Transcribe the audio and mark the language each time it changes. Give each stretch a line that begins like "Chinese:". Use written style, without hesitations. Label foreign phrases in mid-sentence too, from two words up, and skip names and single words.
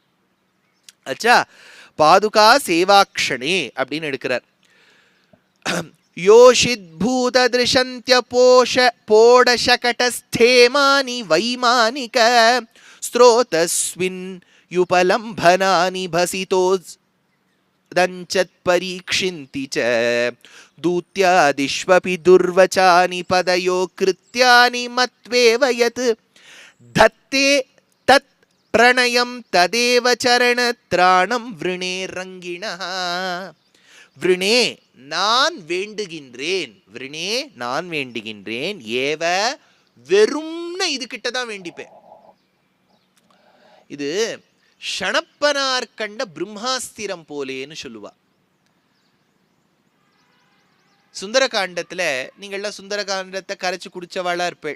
Tamil: அச்சா, பாதுகா சேவாக்ஷணே அப்படின்னு எடுக்கிறார்.
Sanskrit: योषित् भूत दृषन्तिय पोटशकटस्तेमानि वैमानिक स्रोतस्विन् युपलम्बनानि पशितोस् दंचत् परीक्षिन्ति च दूत्यादिष्वपि दुर्वचानि पदयो कृत्यानि मत्वेव यत् धत्ते तत् प्रणयं तदेव चरणत्राणं वृणे रङ्गिणः.
Tamil: वृणे நான் வேண்டுகின்றேன், விருணே நான் வேண்டுகின்றேன், ஏவ வெறும்னு இது கிட்ட தான் வேண்டிப்பேன். இது ஷணப்பனார் கண்ட பிரம்மாஸ்திரம் போலேன்னு சொல்லுவா. சுந்தரகாண்டத்துல நீங்கள்லாம் சுந்தரகாண்டத்தை கரைச்சு குடிச்சவாளா இருப்பேன்.